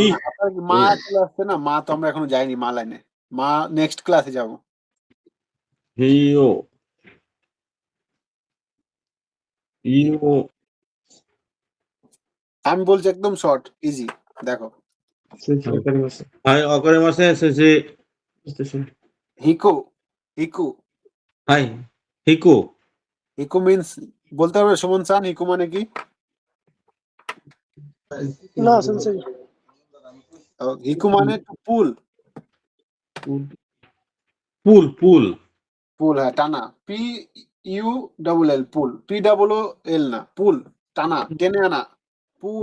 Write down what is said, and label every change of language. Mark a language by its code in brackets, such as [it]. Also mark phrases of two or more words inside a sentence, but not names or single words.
[bn] আপনার কি মা চলে আসছে না? মা তো আমরা এখনো যাইনি মা লাইনে। মা নেক্সট ক্লাসে যাবো। হিও, ইও। আমি বলছি একদম [en] short, easy, [bn] দেখো। [ja] はい、わかりません、先生。ひこ ひくはい、ヒコ。 [bn] হিকু মিন্স বলতে পারবে সুমন চান হিকু মানে কি? [en] No, sensei. [bn] হিকু মানে পুল পুল, পুল। পুল, হ্যাঁ টানা, [en] P U double L, [bn] পুল, [en] P double O L [bn] না, পুল টানা, টেনে আনা, পুল